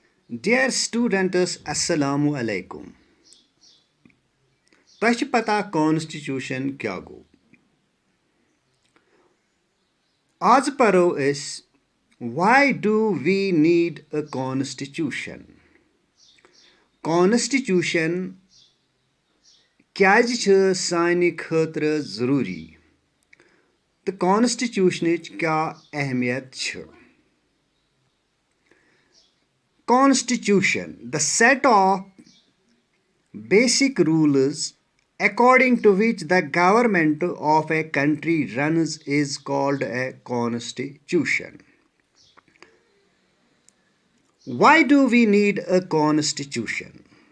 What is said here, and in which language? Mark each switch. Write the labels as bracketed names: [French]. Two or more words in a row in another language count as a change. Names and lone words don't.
[English] Dear students, [Arabic] السلام عليكم. [Kashmiri] تۄہہِ چھِ پتہ کانسٹِچوٗشن کیٛاہ گوٚو؟ آز پرو أسۍ [English] why do we need a constitution? [Kashmiri] Constitution کیٛازِ چھِ سانہِ خٲطرٕ ضروٗری تہٕ کانسٹِچوٗشنٕچ کیٛاہ اہمیت چھِ؟ [English] Constitution, the set of basic rules according to which the government of a country runs is called a constitution. Why do we need a constitution?